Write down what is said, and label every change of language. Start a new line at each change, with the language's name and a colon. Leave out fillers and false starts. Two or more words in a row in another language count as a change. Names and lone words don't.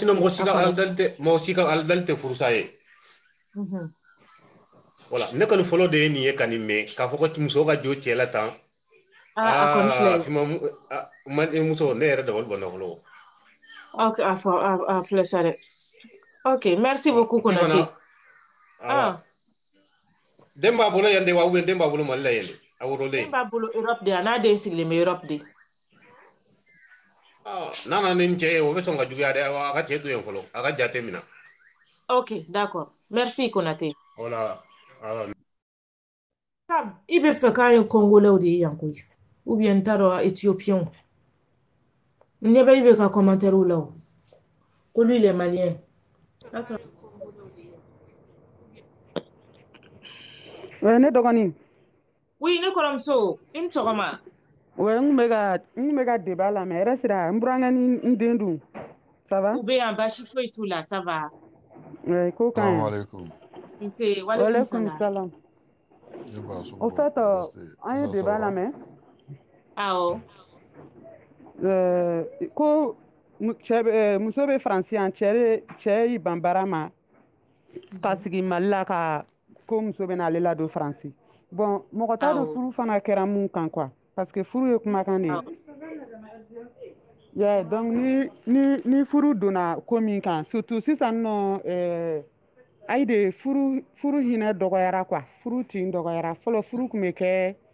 Bambara: sinon mɔgɔ si ka alidali tɛ furusa ye wala ne kɔni fɔlɔ de ye nin ye ka nin mɛn k'a fɔ ko muso ka jo cɛ la tan muso ne yɛrɛ dabali banna fɔlɔ ok a filɛ sa dɛ ok
French: merci beaucoup
Bambara: Konate den b'a bolo yan de wa den b'a bolo Mali la yan de a wololen den b'a bolo Europe de a n'a den sigilen bɛ Europe de n'a nana ni cɛ ye o bɛ sɔn ka juguya dɛ a ka cɛ to yen fɔlɔ a ka jate minɛ
French: ok d'accord merci Konate voilà
Bambara: i bɛ fɛ k'an ye Congolais de ye yan koyi
French: ou bien
Bambara: n t'a dɔn Éthiopiens n ɲɛ bɛ i bɛ ka commentaire la o ko
French: lui il est malien
Bambara: ne dɔgɔnin oui ne kɔrɔmuso i ni sɔgɔma n kun bɛ ka débat lamɛn yɛrɛ sira n burankɛ ni n den dun
French: ça va
Bambara: u bɛ yan baasi foyi t'u la
French: ça va
Bambara: ko ka ɲi nse walekum salam
French: au fait
Bambara: an ye débat lamɛn awɔ ko muso bɛ faransi yan cɛ y'i ban baara ma ka sigi Mali la ka ko muso bɛ n'ale ladon faransi bon mɔgɔ t'a dɔn furu fana kɛra mun kan quoi parce que furu ye kumakan de ye donc ni furu donna ko min kan surtout sisan nɔ ayi de furu hinɛ dɔgɔyara quoi furu tin dɔgɔyara fɔlɔ furu tun bɛ kɛ